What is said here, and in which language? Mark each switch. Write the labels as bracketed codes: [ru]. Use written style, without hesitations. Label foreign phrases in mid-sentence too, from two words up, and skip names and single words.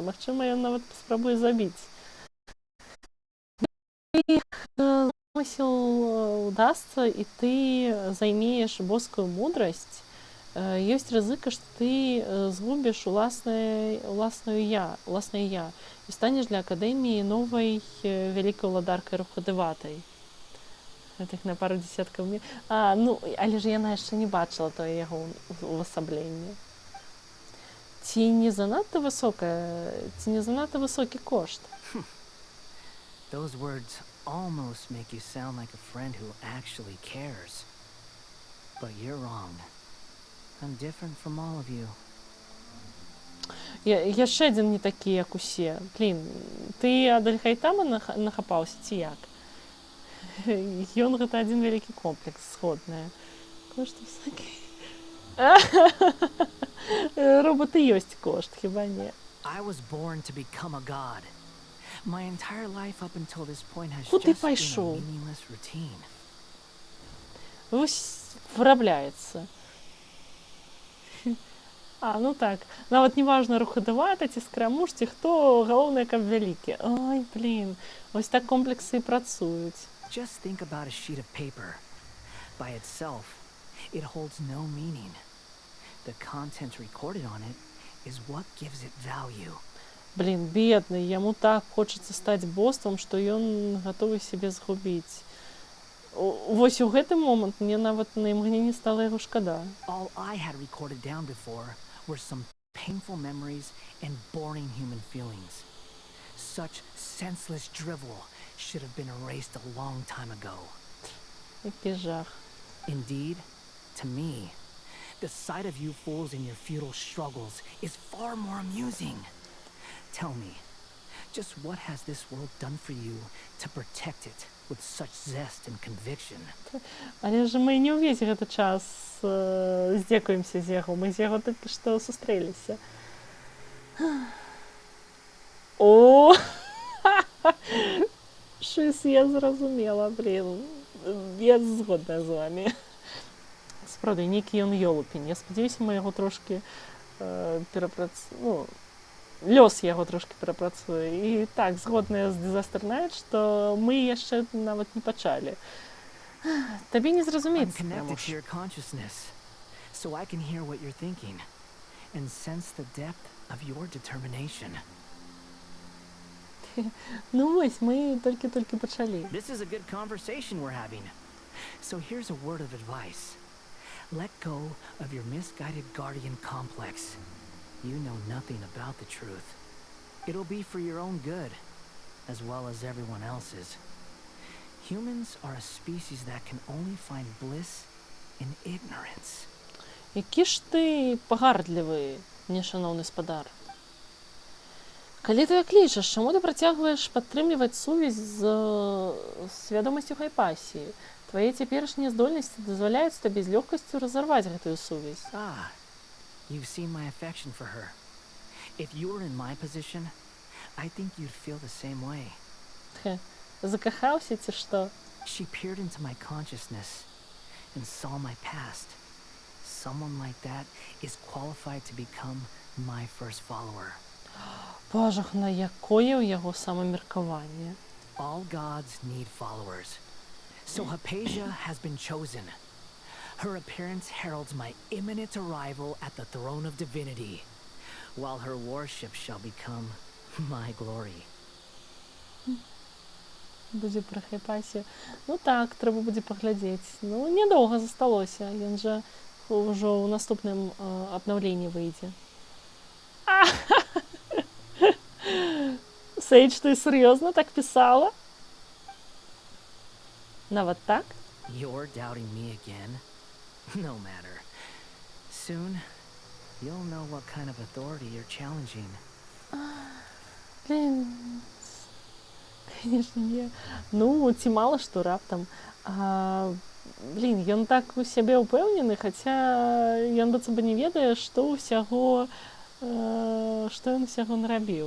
[be] Магчыма, ён нават паспрабуе забіць. Іх замысел удасца, і ты займееш боскую мудрасць, ёсць рызыка, што ты згубіш уласнае я і станеш для Акадэміі новай вялікай уладаркай рухадыватай. Гэтых на пару дзесяткаў мне. Ну, але ж яна яшчэ не бачыла тое яго увасабленне. Ці не занадта высокі кошт? [en] Those words almost make you sound like a friend who actually cares. But you're wrong. I'm different from all of you. [be] Яшчэ адзін не такі, як усе. Блін, ты ад Альхайтама нахапаўся, ці як? Ён гэта адзін вялікі комплекс, згодная. Кошт высокі. Роботы ёсць кошт, хіба не? [en] I was born to become a god. My entire life up until this point has [be] Куды [en] just been a [be] пайшоў? [en] meaningless routine. [be] Вось вырабляецца. Ну так, нават не важна рухадавата, ці скрамуш, ці хто, галоўнае, каб вялікі. Ой, блін, вось так комплексы і працуюць. [en] Just think about a sheet of paper. By itself, it holds no meaning. The content recorded on it is what gives it value. [be] Блін, бедны, яму так хочацца стаць боствам, што ён гатовы сябе згубіць. Вось у гэты момант мне нават на імгненне стала яго шкада. [en] All I had recorded down before were some painful memories and boring human feelings. Such senseless drivel should have been erased a long time ago. [uk] Який жах. [en] Indeed, to me, the sight of you fools in your futile struggles is far more amusing. Tell me, just what has this world done for you to protect it with such zest and conviction? [be] Але ж мы не ўвесь гэты час здзекуемся з яго. Мы з яго толькі што сустрэліся. [uk] О! Щось я зразумела, блін. Я згодна з вами. Справді, [be] нейкі ён ёлупень. Я спадзяюся, мы яго трошки лёс яго трошки перапрацуе. І так, згодная з Disaster Night, што мы яшчэ нават не пачалі. Табе не зразумець, [en] connected to your consciousness, so I can hear what you're thinking and sense the depth of your determination. [be] Ну ось, мы толькі-толькі пачалі. [en] This is a good conversation we're having. So here's a word of advice. Let go of your misguided guardian complex. You know nothing about the truth. It'll be for your own good, as well as everyone else's. Humans are a species that can only find bliss in ignorance. [uk] Які ж ти погардлівий, нешановний спадар. [be] Калі ты як лічыш, чаму ты працягваеш падтрымліваць сувязь з свядомасцю хайпасіі? Твае цяперашнія здольнасці дазваляюць табе з лёгкасцю разарваць гэтую сувязь. [en] You've seen my affection for her. If you were in my position, I think you'd feel the same way. [be] Закахаўся ці што? [en] She peered into my consciousness and saw my past. Someone like that is qualified to become my first follower. [be] Божах, на якое ў яго самамеркаванне. [en] All gods need followers. So Hypatia has been chosen. Her appearance heralds my imminent arrival at the throne of divinity, while her worship shall become my glory. [be] Будзе пра хайпасію. Ну так, трэба будзе паглядзець. Ну, нядоўга засталося. Ён жа ўжо ў наступным абнаўленні выйдзе. [ru] Сейдж, ты серьезно так писала? [be] Нават так? [en] You're doubting me again? No matter. Soon, you'll know what kind of authority you're challenging. [ru] Блин, конечно, не. [be] Ну, ці мала што раптам. Блин, ён так у сябе ўпэўнены, хаця ён быццам бы не ведае, што ён усяго нарабіў.